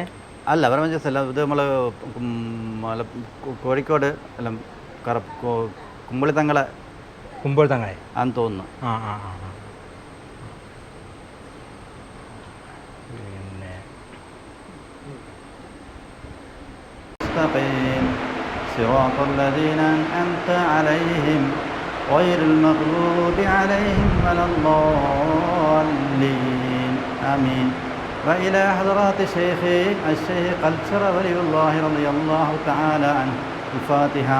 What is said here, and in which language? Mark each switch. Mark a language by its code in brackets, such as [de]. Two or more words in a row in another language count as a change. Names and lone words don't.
[ml] അല്ല, അവരെ മജ്ലിസ് അല്ല, ഇത് നമ്മൾ കോഴിക്കോട് അല്ല കുമ്പളിത്തങ്ങളെ ആണെന്ന് തോന്നുന്നു. [ar] പിന്നെ صراط الذين أنعمت عليهم غير المغضوب عليهم ولا الضالين آمين. وإلى حضرات شيخي الشيخ قلتر ولي الله رضي الله تعالى عنه الفاتحة.